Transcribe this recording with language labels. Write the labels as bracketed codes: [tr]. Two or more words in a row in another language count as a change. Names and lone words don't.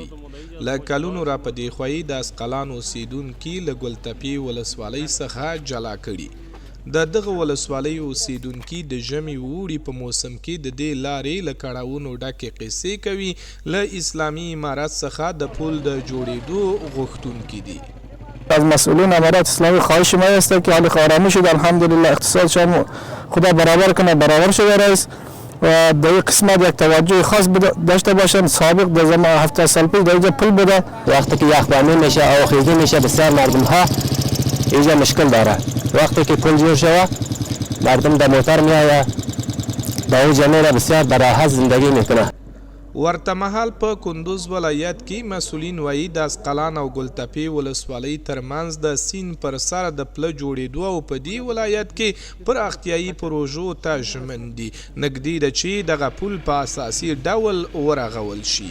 [ps] له کلونو را په دې خوا د اسقلان اوسیدونکي له ګلتپې ولسوالۍ څخه جلا کړي. د دغه ولسوالۍ اوسیدونکي د ژمي اوړي په موسم کې د دې لارې له کړاوونو ډکې قصې کوي. له اسلامي امارت څخه د پل د جوړېدو غوښتونکي دي. [fa] از مسئولین امارات اسلامی خواهش ما است که حال آرامی شد، الحمدلله اقتصادشان خدا برابر کنه، برابر شده رئیس و در این قسمت یک توجه خاص داشته باشن. سابق در زمان 7 سال پیش در اینجا پل بوده، وقتی که یخبانی میشه او خیزی میشه بسیار مردم ها اینجا مشکل داره. وقتی که پل جور شود مردم در موتر میآید در این جمعه را بسیار براحت زندگی میکنه. [ps] ورته مهال په کندوز ولایت کې مسؤلین وایي د اسقلان او ګلتپې ولسوالۍ ترمنځ د سیند پر سر د پله جوړېدو او په دې ولایت کې پراختیایي پروژو ته ژمن دي. نږدې ده چې دغه پل په اساسي ډول ورغول شي.